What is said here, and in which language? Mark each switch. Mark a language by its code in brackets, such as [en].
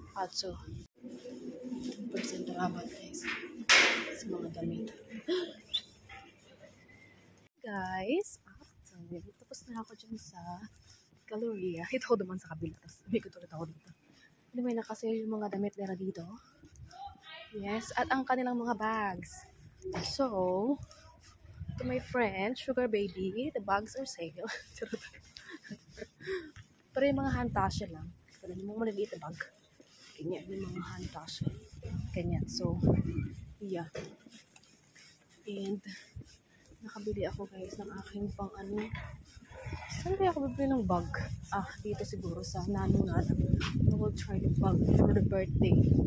[tl] So, 10% rabat guys. Sa mga damit. Guys, tapos na ako dyan sa Galleria. Ito ko naman sa kabila. Tapos may ulit ako dito. Anyway, nakasale yung mga damit nila dito. Yes, at ang kanilang mga bags. [en] So, to my friend, Sugar Baby, the bags are sale. [tl] Pero yung mga handtasya lang. Pero yung mga maliliit na bag. Ganyan, yung mga handtasya. Ganyan. [en] So, yeah. [tl] And, nakabili ako guys ng aking pang saan kaya ako bibili ng bag? Dito siguro sa Nano. [en] I will try the bag for the birthday.